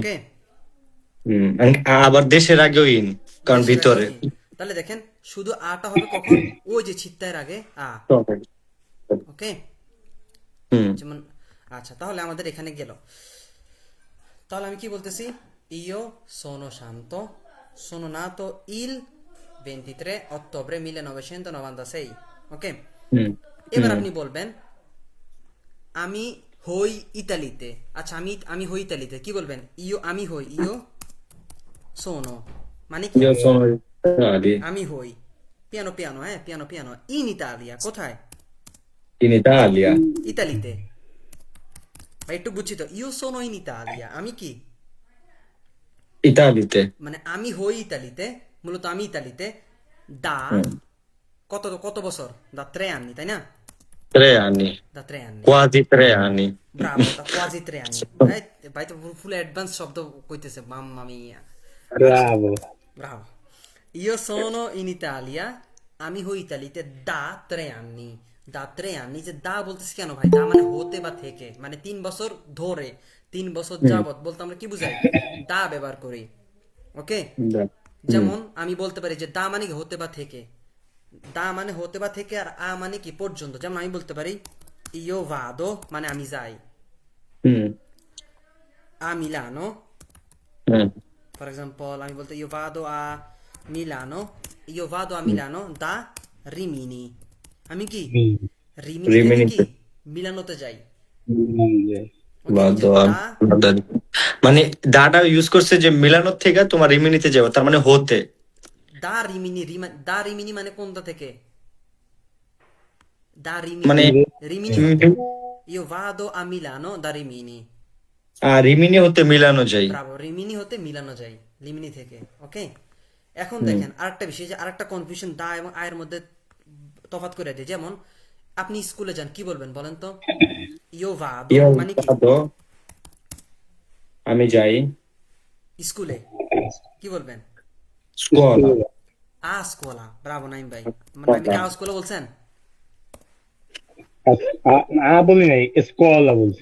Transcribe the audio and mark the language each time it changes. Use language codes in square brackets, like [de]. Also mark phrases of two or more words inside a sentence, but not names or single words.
[bn] ওকে, আবার দেশের আগেও ইন, কারণ দেশের আগেও ভিতরে। ইন। তাহলে দেখেন, শুধু আটা হবে কখন? ওই যে চিত্তায়ের আগে আ। ওকে, হুম। যেমন, আচ্ছা, তাহলে আমাদের এখানে গেল। তাহলে আমি কি বলতেছি? [it] Io sono Santo, sono nato il 23 ottobre 1996। [bn] ওকে, হুম। এবার হুম। আপনি বলবেন আমি হই ইতালিতে। আচ্ছা, আমি আমি হই ইতালিতে, কি বলবেন? ইও, আমি হই, [it] io sono, [bn] মানে কি? [it] Io sono Itali, [bn] আমি হই, [it] piano piano, [bn] হ্যাঁ, [it] piano piano, in Italia, [bn] কোথায়? [it] in Italia, [bn] ইতালিতে। ভাই একটু বুঝছি তো, [it] io sono in Italia, [bn] আমি কি, Italite। মানে আমি হই ইতালিতে, মূলত আমি ইতালিতে। দা হুম। কত কত বছর? [it] da 3 anni, [bn] তাই না? [it] 3 anni, da 3 anni, quasi 3 anni। bravo, da quasi 3 anni. [bn] ভাই তো [en] full advance [bn] শব্দ কইতেছে, [it] mamma mia. [bn] আচ্ছা, [it] Bravo. [bn] ব্রাভো। [it] io sono in Italia, [bn] আমি হই ইতালিতে [it] da 3 anni. da 3 anni, [bn] যে দা বলতেছি কেন ভাই? দা মানে হতে বা থেকে, মানে 3 বছর ধরে, 3 বছর হুম। যাবত বলতে আমরা কি বুঝাই? দা ব্যবহার করি। ওকে, [it] Da। হুম। [bn] যেমন আমি বলতে পারি যে দা মানে কি হতে বা থেকে, দা মানে হতে বা থেকে, আর আ মানে কি পর্যন্ত। যেমন আমি বলতে পারি [it] io vado, [bn] মানে আমি যাই, হুম। [it] a Milano. হুম। [en] for example [bn] আমি বলতে [it] io vado a Milano io vado a Milano da Rimini [bn] আমি কি হুম, রিমিনি থেকে কি রিমিনিতে মিলানোতে যাই হুম, ওকে এই যে বাদো দা মানে দাটা ইউজ করছে যে মিলানোর থেকে তোমার রিমিনিতে যাবে, তার মানে হতে। [it] da Rimini da Rimini [bn] মানে কোনটা থেকে দা মানে রিমিনি রিমিনি হতে উম, [it] io vado a Milano da Rimini [bn] রিমিনি হতে মিলানো যায়। ব্রাভো রিমিনি হতে মিলানো যায় রিমিনি থেকে ওকে এখন হুম। দেখেন আরেকটা বিষয় যে আরেকটা কনফিউশন দা এবং আয়ের মধ্যে তফাৎ করে দেয় যেমন আপনি স্কুলে যান কি বলবেন বলেন তো [it] io vado [bn] ইয়ো মানে কি বাদো, আমি যাই স্কুলে কি বলবেন স্কুওলা। [it] a scuola [bn] ব্রাভো নাইম ভাই নাইম কি [it] a scuola [bn] বলছেন বলি নাই, স্কলা বলছি।